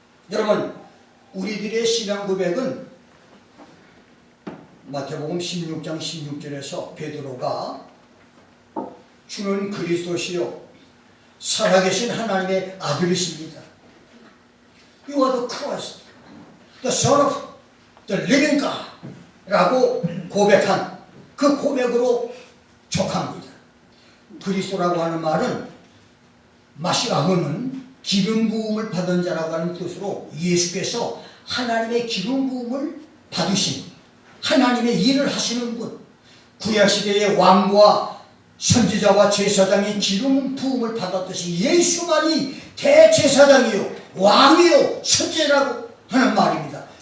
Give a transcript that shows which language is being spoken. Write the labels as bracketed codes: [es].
[ko] 여러분, 우리들의 신앙 고백은 마태복음 16장 16절에서 베드로가 주는 그리스도시요 살아계신 하나님의 아들이십니다. [en] You are the Christ, the Son of the Living God [ko] 라고 고백한 그 고백으로 족합니다. 그리스도라고 하는 말은 마시아흐는 기름 부음을 받은 자라고 하는 뜻으로 예수께서 하나님의 기름 부음을 받으신 하나님의 일을 하시는 분, 구약시대의 왕과 선지자와 제사장이 기름 부음을 받았듯이 예수만이 대제사장이요 왕이요 선지자라고 하는 말입니다.